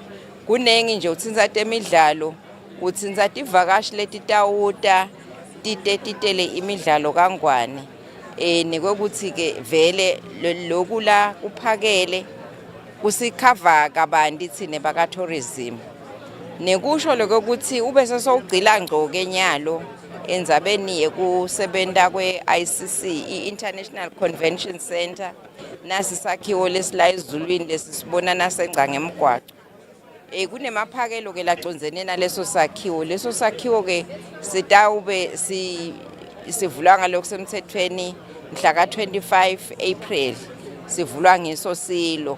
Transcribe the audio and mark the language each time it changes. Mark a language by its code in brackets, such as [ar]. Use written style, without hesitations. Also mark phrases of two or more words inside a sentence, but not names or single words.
[ss] Kunengi nje utsinza temidlalo utsinza tivakashi letitawuta titele imidlalo kangwane. Nekokuthi ke vele lokula kuphakele kusikhava kabanti thine baka tourism. nekusho lokho ukuthi ube sesogcila ngqo kenyalo endzabeni yekusebenta kwe-ICC i-International Convention Center nasi sakhiwo lesila ezulwini lesisibona nasengca ngemgwaqo. Kunemaphakelo ke lacondzene naleso sakhiwo ke sitawube sivulwa ngalokho semthethweni mhla ka-25 April sivulwa ngiso silo.